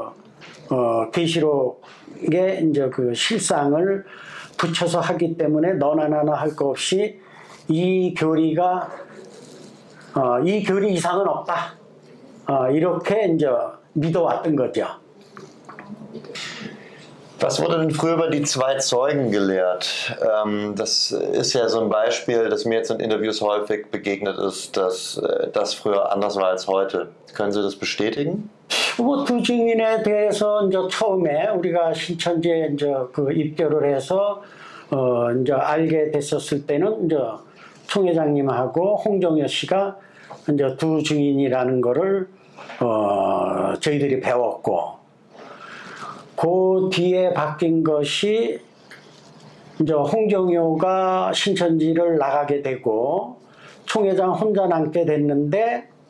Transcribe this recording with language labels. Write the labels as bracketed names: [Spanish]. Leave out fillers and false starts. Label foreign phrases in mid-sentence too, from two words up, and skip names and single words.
[Korean] 계시록에 이제 그 실상을 붙여서 하기 때문에 너나 나나 할 거 없이 이 교리 이상은 없다, 이렇게 이제 믿어왔던 거죠. [German] Was wurde denn früher über die zwei Zeugen gelehrt? Das ist ja so ein Beispiel, das mir jetzt in Interviews häufig begegnet ist, dass das früher anders war als heute. Können Sie das bestätigen? [Korean] 뭐 두 증인에 대해서 이제 처음에 우리가 신천지에 이제 그 입교를 해서 이제 알게 됐었을 때는 이제 총회장님하고 홍정여 씨가 이제 두 증인이라는 거를 저희들이 배웠고, 그 뒤에 바뀐 것이 이제 홍정여가 신천지를 나가게 되고 총회장 혼자 남게 됐는데,